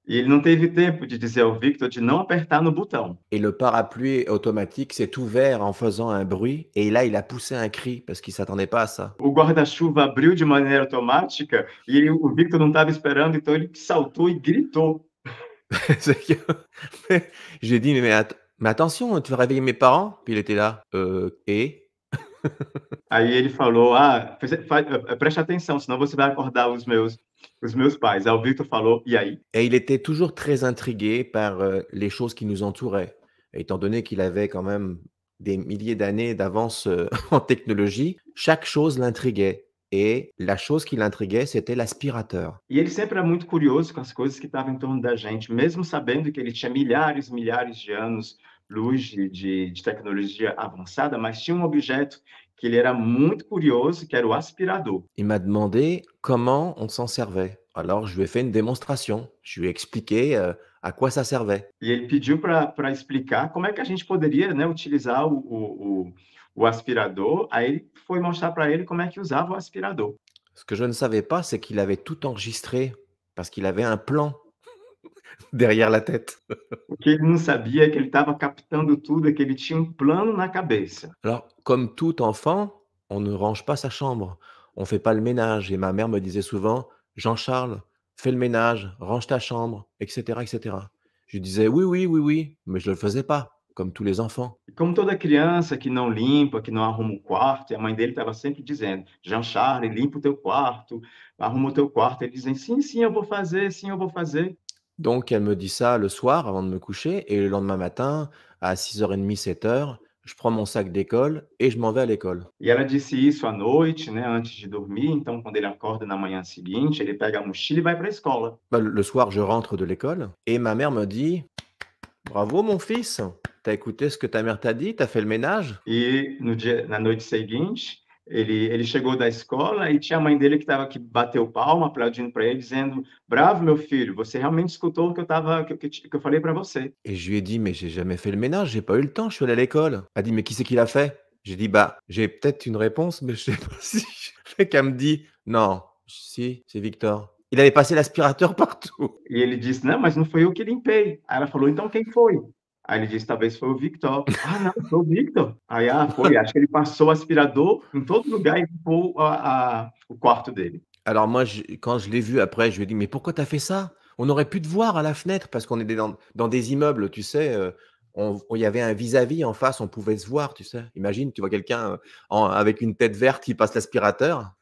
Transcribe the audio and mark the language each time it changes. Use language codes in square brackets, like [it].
[pt] E ele não teve tempo de dizer ao Victor de não apertar no botão. [fr] Et le parapluie automatique s'est ouvert en faisant un bruit et là, il a poussé un cri parce qu'il s'attendait pas à ça. [pt] O guarda-chuva abriu de maneira automática e o Victor não estava esperando, então ele saltou e gritou. [fr] C'est que j'ai dit: «Mais attention, tu vas réveiller mes parents?» Puis il était là: et?» [pt] Aí ele falou: preste atenção, senão você vai acordar os meus pais. Aí o Victor falou: e aí? [fr] Et il était toujours très intrigué par, les choses qui nous entouraient. Étant donné qu'il avait quand même des milliers d'années d'avance, en technologie, chaque chose l'intriguait. Et la chose qui l'intriguait, c'était l'aspirateur. [pt] E ele sempre era muito curioso com as coisas que estavam em torno da gente, mesmo sabendo que ele tinha milhares de anos-luz de tecnologia avançada, mas tinha um objeto que ele era muito curioso, que era o aspirador. [fr] Il m'a demandé comment on s'en servait. Alors je lui ai fait une démonstration. Je lui ai expliqué, à quoi ça servait. [pt] E ele pediu para explicar como é que a gente poderia, né, utilizar o aspirador. Aí ele foi mostrar para ele como é que usava o aspirador. [fr] Ce que je ne savais pas, c'est qu'il avait tout enregistré parce qu'il avait un plan derrière la tête. [pt] O que ele não sabia é que ele estava captando tudo, é que ele tinha um plano na cabeça. [fr] Alors, comme tout enfant, on ne range pas sa chambre, on fait pas le ménage. Et ma mère me disait souvent: «Jean-Charles, fais le ménage, range ta chambre, etc., etc.» Je lui disais: «Oui, oui, oui, oui», mais je le faisais pas, comme tous les enfants. [pt] E como toda criança que não limpa, que não arruma o quarto, e a mãe dele estava sempre dizendo: Jean-Charles, limpa o teu quarto, arruma o teu quarto. Ele dizia: sim, sim, eu vou fazer, sim, eu vou fazer. [fr] Donc elle me dit ça le soir avant de me coucher et le lendemain matin, à 6h30, 7h, je prends mon sac d'école et je m'en vais à l'école. [pt] E ela disse isso à noite, né, antes de dormir. Então, quando ele acorda na manhã seguinte, ele pega a mochila e vai para a escola. [fr] Bah, le soir, je rentre de l'école et ma mère me dit: «Bravo mon fils, t'as écouté ce que ta mère t'a dit, t'as fait le ménage?» [pt] E na noite seguinte, ele chegou da escola e tinha a mãe dele que bateu palma, aplaudindo para ele, dizendo: bravo, meu filho, você realmente escutou o que eu falei para você. [fr] Et je lui ai dit: «Mais j'ai jamais fait le ménage, j'ai pas eu le temps, je suis allé à l'école.» Elle dit: «Mais qui c'est qui l'a fait?» J'ai dit: «Bah, j'ai peut-être une réponse, mais je sais pas si je fais». Qu'elle me dit: «Non, si, c'est Victor. Il avait passé l'aspirateur partout.» [pt] E ele disse: não, mas não foi eu que limpei. Aí ela falou: então quem foi? Aí ele disse: talvez foi o Victor. Ah, não, foi o Victor. Aí, foi. Acho que ele passou o aspirador em todo lugar e limpou o quarto dele. [fr] Alors moi, quand je l'ai vu après, je lui ai dit: «Mais pourquoi tu as fait ça? On aurait pu te voir à la fenêtre» parce qu'on était dans des immeubles, tu sais, il y avait un vis-à-vis en face, on pouvait se voir, tu sais? Imagine, tu vois quelqu'un, avec une tête verte qui passe l'aspirateur.